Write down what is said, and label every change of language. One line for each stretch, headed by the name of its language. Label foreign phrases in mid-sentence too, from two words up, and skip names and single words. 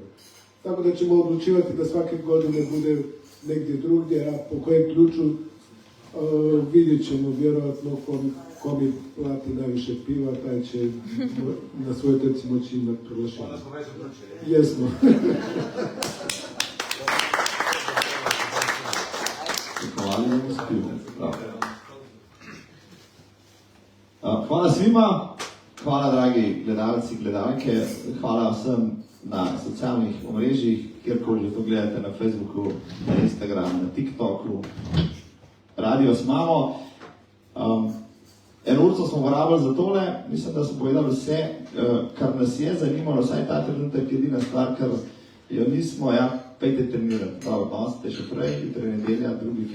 Croatian: Tako da ćemo odlučivati da svake godine bude negdje drugdje, a po kojem ključu vidjet ćemo vjerojatno ko mi plati najviše piva, taj će na svojoj trci moći imati proglašenje. Onda smo već odlučili. Jesmo. Hvala svima,
Slovenian: hvala dragi gledalci, gledalke, hvala vsem na socialnih omrežjih, kjerkoli to gledate na Facebooku, na Instagramu, na TikToku, Radio Smamo. Eno urco smo porabili za tole, mislim, da smo povedali vse, kar nas je zanimalo, vsaj ta trenutek je edina stvar, kar jo nismo, pejte trenirati, prav, danes ste še prej, jutri je nedelja, 2.